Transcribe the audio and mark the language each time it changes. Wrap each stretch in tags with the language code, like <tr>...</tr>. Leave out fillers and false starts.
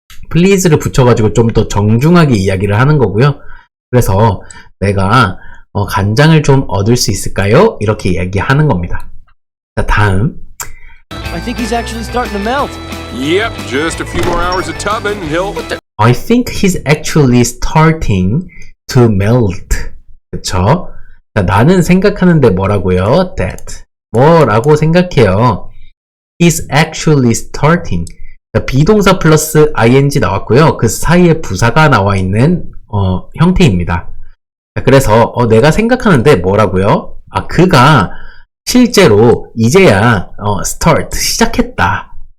<ko>please를 붙여가지고 좀 더 정중하게 이야기를 하는 거고요. 그래서 내가 간장을 좀 얻을 수 있을까요? 이렇게 이야기하는 겁니다. 자, 다음.</ko> <en>I think he's actually starting to melt. Yep, just a few more hours of tubbing and he'll... I think he's actually starting to melt.</en> <ko>그쵸? 자, 나는 생각하는데 뭐라고요?</ko> <en>That.</en> <ko>뭐라고 생각해요?</ko> <en>He's actually starting.</en> <ko>자, 비동사 플러스 ing 나왔고요. 그 사이에 부사가 나와 있는 형태입니다. 자, 그래서 내가 생각하는데 뭐라고요? 그가 실제로 이제야 start 시작했다.</ko>